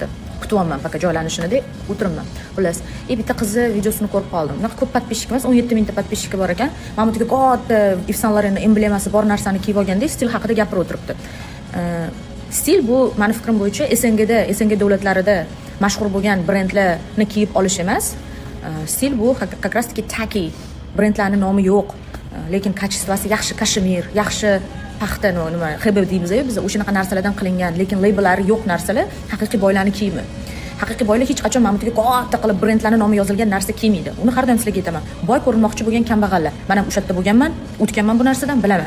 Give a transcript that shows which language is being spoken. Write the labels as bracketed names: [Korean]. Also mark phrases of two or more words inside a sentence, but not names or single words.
[Uzbek] Kutyapman, faqat joylanishini deb o'tiribman. Xullas, bitta qizni videosini ko'rib qoldim. Bunaqa ko'p podpishchik emas, 17 mingta podpishchik bor ekan. Mana bu yerga katta Yves Saint Laurentning emblemasi bor narsani kiyib olganda stil haqida gapirib o'tiribdi. Stil bu, meni fikrim bo'yicha, SNG davlatlarida mashhur bo'lgan brendlarni kiyib olish emas. Stil bu [Russian] как раз таки [Uzbek] tacky brendlarning nomi yo'q, lekin kачествоsi yaxshi kashmir, yaxshi paxta, nima HB deymiz-ku biz, o'shanaqa narsalardan qilingan, lekin labellari yo'q narsalar haqiqiy boylarning kiyimi. Haqiqiy boylar hech qachon mana bunga katta qilib brendlarning nomi yozilgan narsa kiymaydi. Uni har doim sizlarga aytaman. Boy ko'rinmoqchi bo'lgan kambag'allar. Men ham o'sha yerda bo'lganman, o'tganman bu narsadan, bilaman.